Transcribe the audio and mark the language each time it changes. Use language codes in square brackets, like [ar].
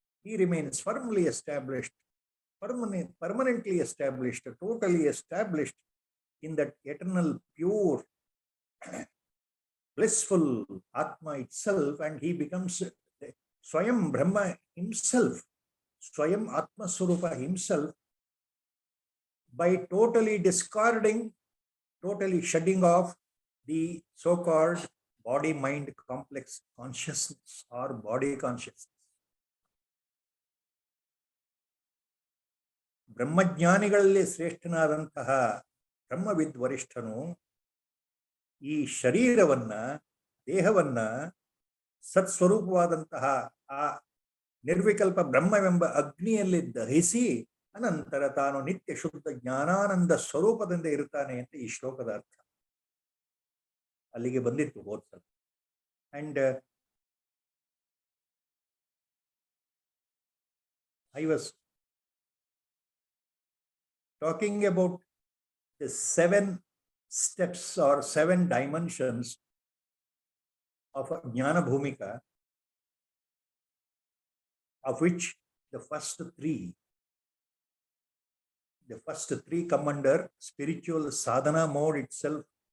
[en] He remains firmly established, permanently established, totally established in that eternal, pure, blissful Atma itself, and he becomes Swayam Brahma himself, Swayam Atma Swarupa himself, by totally discarding, totally shedding off the so-called body-mind complex consciousness or body consciousness. [kn] ಬ್ರಹ್ಮಜ್ಞಾನಿಗಳಲ್ಲಿ ಶ್ರೇಷ್ಠನಾದಂತಹ ಬ್ರಹ್ಮವಿದ್ವರಿಷ್ಠನು ಈ ಶರೀರವನ್ನ, ದೇಹವನ್ನ ಸತ್ಸ್ವರೂಪವಾದಂತಹ ಆ ನಿರ್ವಿಕಲ್ಪ ಬ್ರಹ್ಮವೆಂಬ ಅಗ್ನಿಯಲ್ಲಿ ದಹಿಸಿ ಅನಂತರ ತಾನು ನಿತ್ಯ ಶುದ್ಧ ಜ್ಞಾನಾನಂದ ಸ್ವರೂಪದಿಂದ ಇರ್ತಾನೆ ಅಂತ ಈ ಶ್ಲೋಕದ ಅರ್ಥ. ಅಲ್ಲಿಗೆ ಬಂದಿತ್ತು ಹೋದ್ಸಲ. [en] And I was talking about the 7 steps or 7 dimensions of a Jnana Bhumika, of which the first three come under spiritual sadhana mode itself.